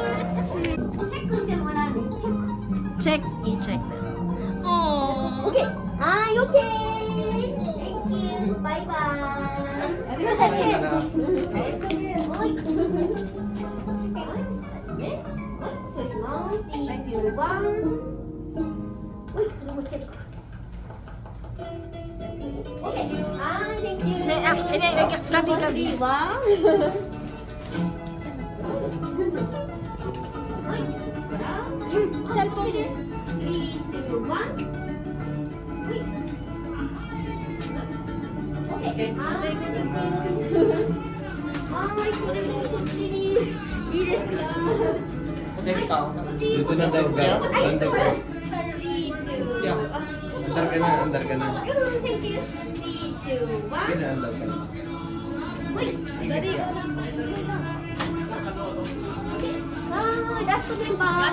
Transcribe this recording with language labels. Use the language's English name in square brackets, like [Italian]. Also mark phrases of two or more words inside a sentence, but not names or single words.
[Filipino] check. I-check. Oh. [English] Okay. Hi, okay. Thank you. Bye-bye. Here's a check. Thank you. [Filipino] Uy, ano mo check? Okay. [English] Ah, thank you. [Filipino] Gabi. [English] Wow! Cellphone. 3, 2, 1. Wait. Okay. [Japanese] これもこっちにいいですか？ [Filipino] Dito na daw ka. Under ka. [English] 3, 2, 1. [Filipino] Andar ka na, andar ka na. [English] Thank you. 3, 2, 1. [Filipino] Sige na, andar ka na. [English] Wait. [Japanese] ラストメンバー。